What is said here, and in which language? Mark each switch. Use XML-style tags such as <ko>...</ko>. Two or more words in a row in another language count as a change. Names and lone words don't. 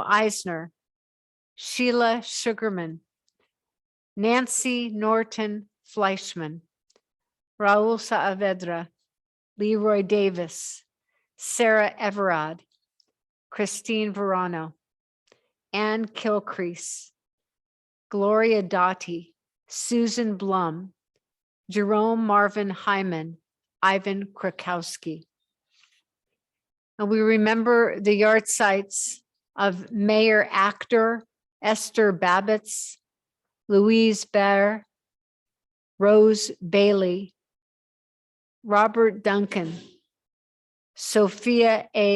<en>Eisner, Sheila Sugarman, Nancy Norton Fleischman, Raul Saavedra, Leroy Davis, Sarah Everard, Christine Varano, Ann Kilcrease, Gloria Dottie, Susan Blum, Jerome Marvin Hyman, Ivan Krakowski. And we remember the yard sites of Mayor Actor Esther Babbitts, Louise Baer, Rose Bailey, Robert Duncan, Sophia A.</en>